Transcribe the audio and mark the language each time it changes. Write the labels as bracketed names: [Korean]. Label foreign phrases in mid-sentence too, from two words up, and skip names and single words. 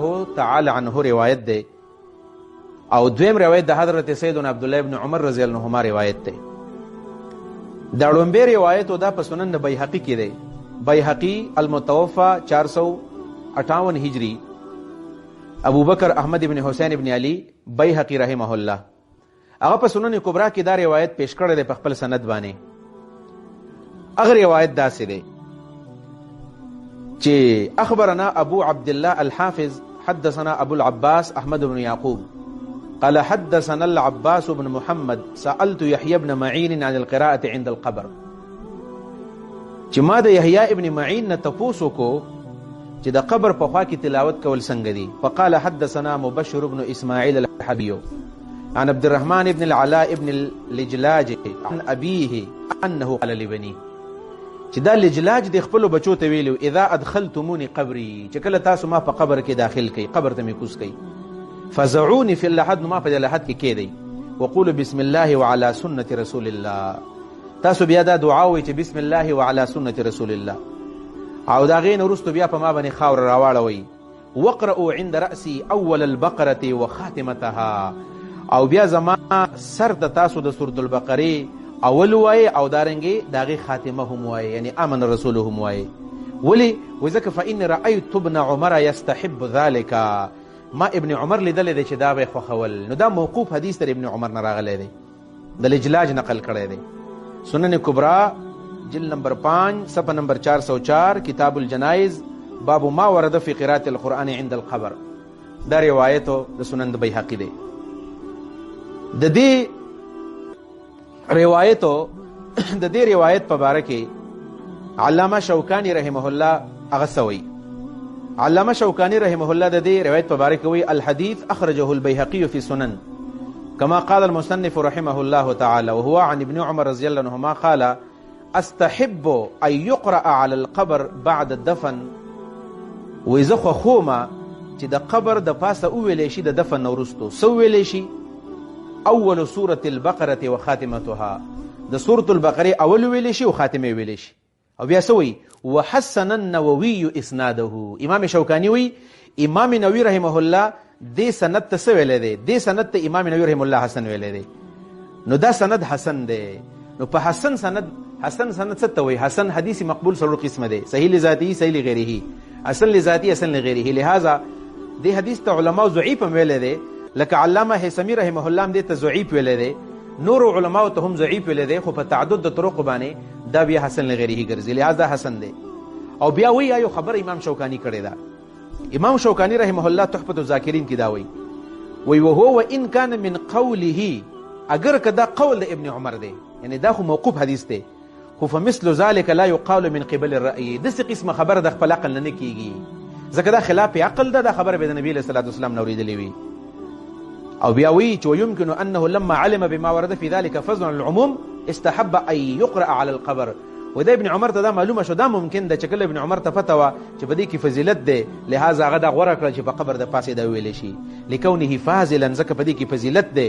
[Arabic] تعالی عنه [Pashto] روایت دی او دویم روایت د حضرت سیدنا عبدالله ابن عمر [Arabic] رضی الله عنهما [Pashto] روایت دی دا لومبی روایت دا په سنن بیهقي کې دی بیهقي المتوفى 458 هجری ابو بکر احمد ابن حسین ابن علی بیهقي [Arabic] رحمه الله [Pashto] هغه په سنن کبرا کې دا روایت پیش کړی دی په خپل سند باندې هغه روایت داسې دی [Arabic] چې اخبرنا ابو عبد الله الحافظ حدثنا ابو العباس احمد بن يعقوب قال حدثنا العباس بن محمد سألت يحيى بن معين عن القراءة عند القبر [Pashto] چې ما د يحيى ابن معين نه تپوس وکړو چې د قبر په خوا کې تلاوت کول څنګه دي [Arabic] فقال حدثنا مبشر بن اسماعيل الحبيو عن عبد الرحمن بن العلاء بن اللجلاج عن ابيه انه قال لبني [Pashto] چې دا لجلاج د خپل بچو ته ویلو [Arabic] اذا ادخلتموني قبري [Pashto] چې کله تاسو ما په قبر کې داخل کړئ قبر ته مې کوز کړئ [Arabic] فزعوني في اللحد [Pashto] ما په لحد کې کېدی [Arabic] وقولوا بسم الله وعلى سنة رسول الله [Pashto] تاسو بیا دا دعا وایئ چې [Arabic] بسم الله وعلى سنة رسول الله [Pashto] او دا غین وروستو بیا په ما باندې خاور راواړوئ [Arabic] وقرأوا عند رأسي اول البقرة وخاتمتها [Pashto] او بیا زما سر د تاسو د سورة البقرې اول وایي او دارنګې د هغې خاتمه هم وایي یعنی امن الرسول هم وایي ولې وایي ځکه [Arabic] فإني رأیت ابن عمر یستحب ذلك [Pashto] ما ابن عمر لیدلی دی چې دا به یې خوښول نو دا موقوف حدیث تر ابن عمر نه راغلی دی د لجلاج نقل کړی دی سنن کبرا جلد نمبر 5 صفحه نمبر 404 کتاب الجنائز باب ما ورد فی قراءة القرآن عند القبر دا روایتو د سنن د بیهقي دی د دې روایت په باره کې علامه شوکانی [Arabic] رحمه الله [Pashto] هغه څه وایي علامه شوکانی [Arabic] رحمه الله [Pashto] د دې روایت په باره کې وایي [Arabic] الحديث اخرجه البيهقي في سنن كما قال المصنف رحمه الله تعالى وهو عن ابن عمر رضي الله عنهما قال استحب ان يقرأ على القبر بعد الدفن وإذا [Pashto] خوما چې د قبر د پاسه وویلی شي د دفن نه وروستو څه وویلی شي اول [Arabic] سورة البقرة وخاتمتها [Pashto] د سورة البقرة اول ویلی شي او خاتمه ویلی شي او بیا څه وایي وحسن النووي اسناده امام شوکانی وی امام نووي [Arabic] رحمه الله [Pashto] دې سند ته څه ویلی دی دې سند ته امام نووي [Arabic] رحمه الله [Pashto] حسن ویلی دی نو دا سند حسن دی نو په حسن سند څه ته وایي حسن حدیث مقبول څلور قسمه دی [Arabic] صحیح لذاته صحیح لغیره حسن لذاتی حسن لغیره [Pashto] لہذا دې حدیث ته علماء ضعیف هم ویلی دی لکه علامه حسمی [Arabic] رحمه الله [Pashto] هم دې ته ضعیف ویلی دی نور علماء ته هم ضعیف ویلی دی خو په تعدد د طرق باندې دا بیا [Arabic] حسن لغیره [Pashto] ګرځي لہذا حسن دی او بیا وی یو خبر امام شوکانی کړی دا امام شوکانی [Arabic] رحمه الله [Pashto] تحفة الذاکرین کې دا وی [Arabic] وهو وان كان من قوله [Pashto] اگر کدا قول د ابن عمر دی یعنی دا خو موقوف حدیث دی خو [Arabic] فمثل ذلك لا يقال من قبل الرأي [Pashto] دسې قسمه خبره د خپل عقل نه کیږي ځکه دا خلاف عقل ده دا خبره به د نبی [Arabic] صلی الله علیه وسلم [Pashto] نوریدلې وي او بیا وی چې [Arabic] يمكن انه لما علم بما ورد في ذلك فضل العموم استحب ان يقرأ على القبر. [Pashto] و د ابن عمر ته دا معلومه شو، دا ممکن ده چې کله ابن عمر ته پته وه چې په دې کې فضیلت دی، لهذا هغه دا غوره کړه چې په قبر د پاسې دا ویلی شي، [Arabic] لکونه فاضلا، [Pashto] ځکه په دې کې فضیلت دی.